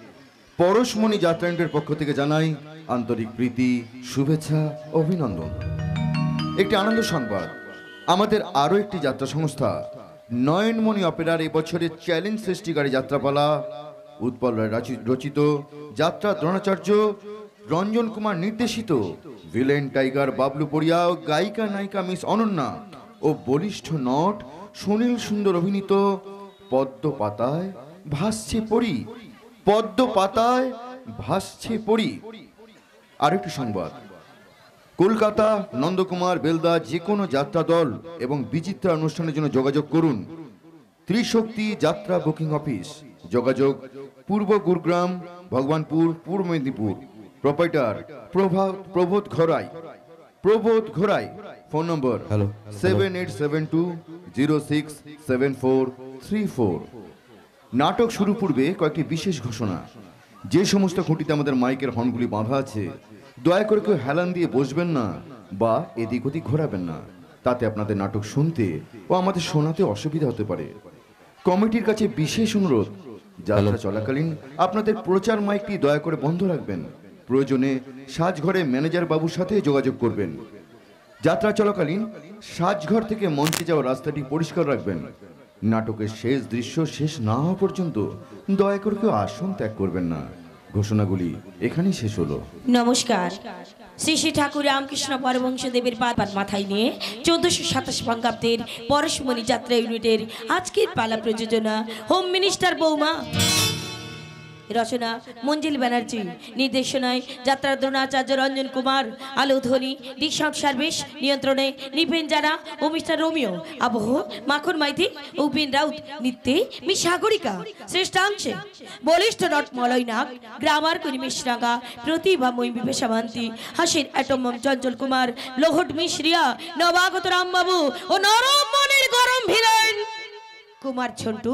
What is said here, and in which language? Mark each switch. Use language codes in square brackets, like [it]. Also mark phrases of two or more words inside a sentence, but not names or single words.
[bn] পরশমণি যাত্রায়ণের পক্ষ থেকে জানাই আন্তরিক প্রীতি শুভেচ্ছা অভিনন্দন। এক আনন্দ সংবাদ আমাদের আরো একটি যাত্রা সংস্থা নয়নমণি অপেরার এবছরের চ্যালেঞ্জ সৃষ্টিকারী যাত্রাপালা উৎপল রায় রচিত যাত্রা দ্রোণাচার্য রঞ্জন কুমার নির্দেশিত ভিলেন টাইগার বাবলু পড়িয়া গায়িকা নায়িকা মিস অনন্যা আর বলিষ্ঠ নট সুনীল সুন্দর অভিনীত পদ্ম পাতায় ভাসছে পরী পদ্ম পাতায় ভাসছে পরী। আরেকটি সংবাদ কলকাতা নন্দকুমার বেলদা যেকোনো যাত্রা দল এবং বিচিত্রা অনুষ্ঠানের জন্য যোগাযোগ করুন ত্রিশক্তি যাত্রা বুকিং অফিস যোগাযোগ পূর্ব গুরুগ্রাম ভগবানপুর পূর্ব মেদিনীপুর প্রোপাইটার প্রবোধ ঘোড়াই [en] phone number [bn] 7872067434। নাটক শুরু পূর্বে কয়েকটি বিশেষ ঘোষণা যে সমস্ত খুঁটিতে আমাদের মাইকের হর্নগুলি বাঁধা আছে দয়া করে কেউ হেলান দিয়ে বসবেন না বা এদিক ওদিক ঘোরাবেন না তাতে আপনাদের নাটক শুনতে ও আমাদের শোনাতে অসুবিধা হতে পারে। কমিটির কাছে বিশেষ অনুরোধ যাত্রা চলাকালীন আপনাদের প্রচার মাইকটি দয়া করে বন্ধ রাখবেন প্রয়োজনে সাজঘরে ম্যানেজার বাবুর সাথে যোগাযোগ করবেন। যাত্রা চলাকালীন সাজঘর থেকে মঞ্চে যাওয়ার রাস্তাটি পরিষ্কার রাখবেন। নাটকের শেষ দৃশ্য শেষ না হওয়া পর্যন্ত দয়া করে কেউ আসন ত্যাগ করবেন না। ঘোষণাগুলি এখানেই শেষ হলো। নমস্কার। শ্রী শ্রী ঠাকুর রামকৃষ্ণ পরমহংস দেবের পাদ মাথায় নিয়ে 1427 বঙ্গাব্দের পরশমণি যাত্রা ইউনিটের আজকের পালা প্রযোজনা হোম মিনিস্টার বৌমা রচনা মঞ্জিল ব্যানার্জি, নির্দেশনায় যাত্রা দ্রোণাচার্য রঞ্জন কুমার, আলো ধ্বনি দিক সাউন্ড সার্ভিস, নিয়ন্ত্রণে নিপেন জানা ও মিস্টার রোমিও, আবহ মাখন মাইতি ও বিন রাউত, নৃত্যে মি সাগরিকা, শ্রেষ্ঠাংশে বলিষ্ঠ নট মলয় নাগ, গ্রামার কুনি মিশ্রাঙ্গা, প্রতিভাময়ী বিপেশা মান্তি, হাসির অ্যাটমম চঞ্চল কুমার, লোহট মিশ্রিয়া, নবাগত রামবাবু ও নরম মনের গরম ভিলেন কুমার ঝন্টু।